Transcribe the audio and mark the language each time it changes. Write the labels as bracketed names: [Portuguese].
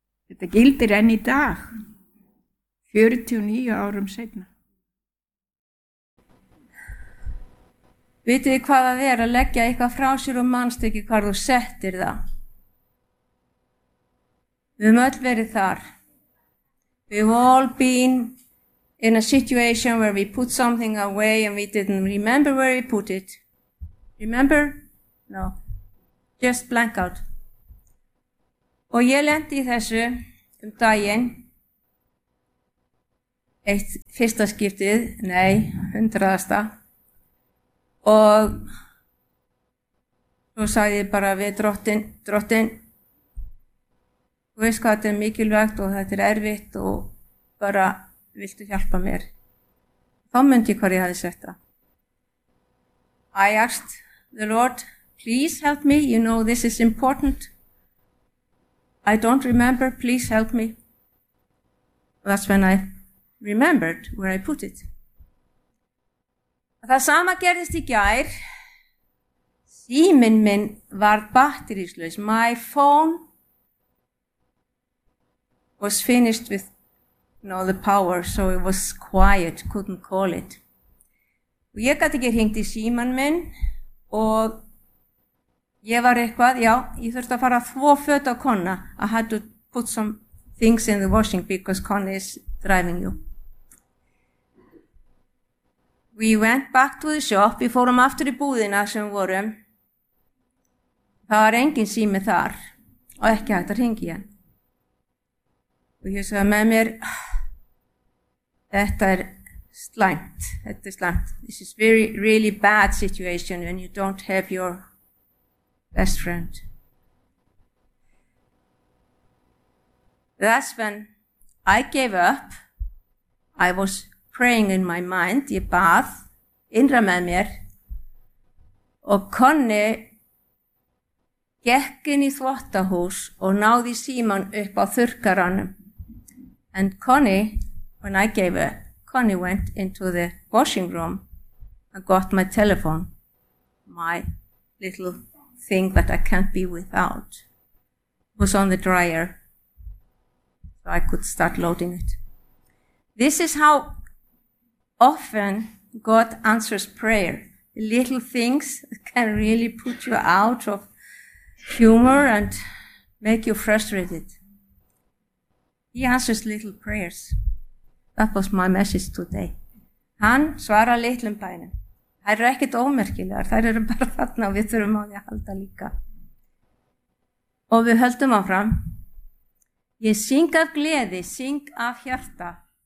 [Icelandic] Þetta gildir enn í dag, 49 árum seinna. Vitið þið hvað það er að leggja eitthvað frá sér og manst ekki hvar þú settir það? Við höfum öll verið þar. [English] We've all been in a situation where we put something away and we didn't remember where we put it. Remember? No. Just blank out. [Icelandic] Og ég lendi í þessu daginn. Eitt fyrsta skiptið, nei, hundraðasta. Og svo sagði ég bara við drottinn, þú veist hvað þetta er mikilvægt og þetta er erfitt og bara viltu hjálpa mér. Þá myndi ég hvar ég hafði sett það. [English] I asked the Lord, please help me, you know this is important. I don't remember, please help me. That's when I remembered where I put it. [Icelandic] Það sama gerðist í gær, síminn minn varð batteríslaus. [English] My phone was finished with all the power, so it was quiet, couldn't call it. [Icelandic] Og ég gat ekki hringt í símann minn og ég var eitthvað, já, ég þurfti að fara þvo föt á kona. [English] I had to put some things in the washing because Connie is driving you. We went back to the shop, [Icelandic] við fórum aftur í búðina sem vorum. Það var engin sími þar og ekki hægt að hringi henn. Og ég sagði með mér, þetta er slæmt, þetta er slæmt. [English] This is very, really bad situation when you don't have your best friend. That's when I gave up. I was praying in my mind, [Icelandic] ég bað, innra með mér og konni gekk inn í þvottahús og náði síman upp á þurrkaranum. [English] And Connie, when I gave her, Connie went into the washing room and got my telephone, my little thing that I can't be without. It was on the dryer, so I could start loading it. This is how often God answers prayer. Little things can really put you out of humor and make you frustrated. He answers little prayers. That was my message today. [Icelandic] Hann svarar litlum bænum. Þær eru ekkit ómerkilegar, þær eru bara þarna og við þurfum á því að halda líka. Og við höldum áfram. Ég syng af gleði, syng af hjarta.